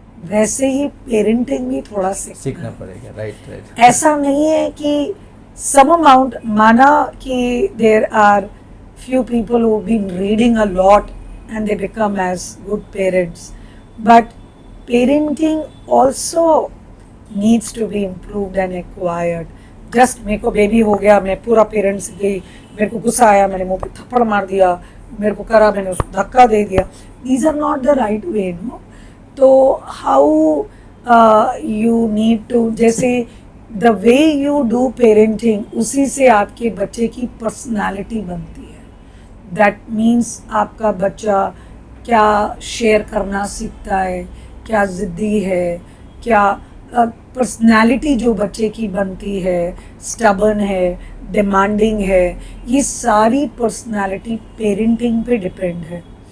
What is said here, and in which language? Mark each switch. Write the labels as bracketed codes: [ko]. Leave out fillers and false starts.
[hi] वैसे ही पेरेंटिंग भी थोड़ा सीखना सीखना है. पड़ेगा, राइट। ऐसा नहीं है कि सम अमाउंट, माना कि [en] There are few people who've been reading a lot and they become as good parents, but parenting also needs to be improved and acquired. [hi] Just मेरे को बेबी हो गया, मैं पूरा पेरेंट्स गई, मेरे को गुस्सा आया, मैंने मुंह पे थप्पड़ मार दिया, मेरे को करा, मैंने उसको धक्का दे दिया. [en] These are not the right way, no? [hi] तो [en] how you need to, [hi] जैसे [en] the way you do parenting, [hi] उसी से आपके बच्चे की पर्सनालिटी बनती है. [en] that means [hi] आपका बच्चा क्या शेयर करना सीखता है, क्या ज़िद्दी है, क्या पर्सनालिटी जो बच्चे की बनती है, स्टबर्न है, डिमांडिंग है, ये सारी पर्सनालिटी पेरेंटिंग पे डिपेंड है.